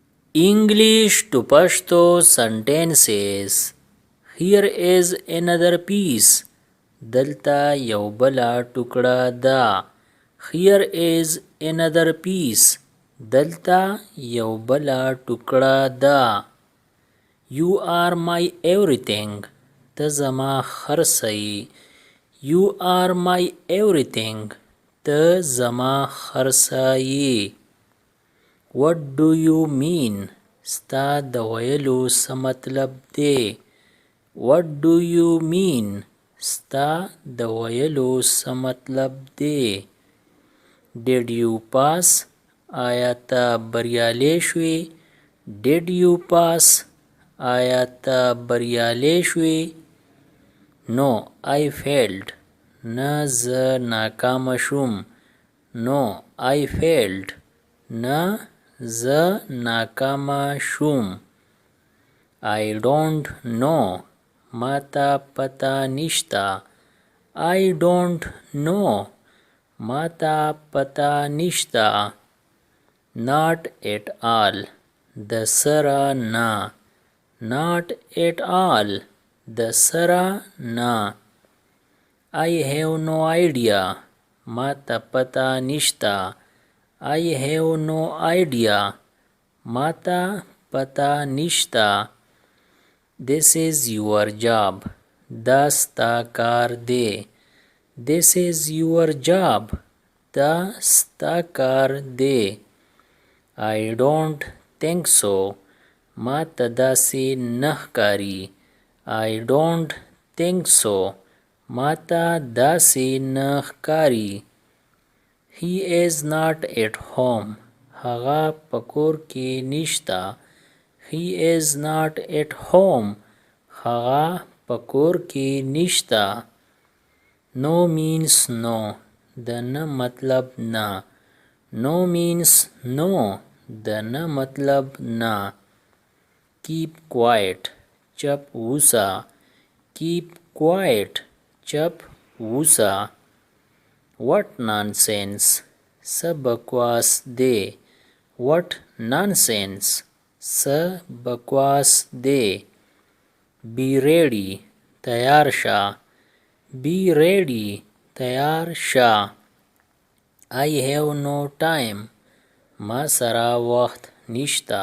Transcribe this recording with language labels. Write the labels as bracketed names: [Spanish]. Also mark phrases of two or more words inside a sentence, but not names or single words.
[English] English to Pashto sentences. Here is another piece. [Pashto] دلته یو بله ټوکړه ده. [English] Here is another piece. [Pashto] دلته یو بله ټوکړه ده. [English] You are my everything. [Pashto] ته زما هر څه یې. [English] You are my everything. [Pashto] ته زما هر څه یې. [English] What do you mean? [Pashto] ستا د ویلو څه مطلب دی؟ [English] What do you mean? [Pashto] ستا د ویلو څه مطلب دی؟ [English] Did you pass? [Pashto] آیا ته بریالی شوې؟ [English] Did you pass? [Pashto] آیا ته بریالی شوې؟ [English] No, I failed. [Pashto] نه زه ناکامه شوم. [English] No, I failed. [Pashto] نه زه ناکامه شوم. [English] I don't know. [Pashto] ما ته پته نشته. [English] I don't know. [Pashto] ما ته پته نشته. [English] Not at all. [Pashto] د سره نه. [English] Not at all. [Pashto] د سره نه. [English] I have no idea. [Pashto] ما ته پته نشته. [English] I have no idea. [Pashto] ما ته پته نشته. [English] This is your job. [Pashto] دا ستا کار دی. [English] This is your job. [Pashto] دا ستا کار دی. [English] I don't think so. [Pashto] ما ته داسې نه ښکاري. [English] I don't think so. [Pashto] ما ته داسې نه ښکاري. [English] He is not at home. [Pashto] هغه په کور کې نشته. [English] He is not at home. [Pashto] هغه په کور کې نشته. [English] No means no. [Pashto] د نه مطلب نه. [English] No means no. [Pashto] د نه مطلب نه. [English] Keep quiet. [Pashto] چپ ووسه. [English] Keep quiet. [Pashto] چپ ووسه. [English] What nonsense. [Pashto] څه بکواس دی. [English] What nonsense. [Pashto] څه بکواس دی. [English] Be ready. [Pashto] تیار شه. [English] Be ready. [Pashto] تیار شه. [English] I have no time. [Pashto] ما سره وخت نشته.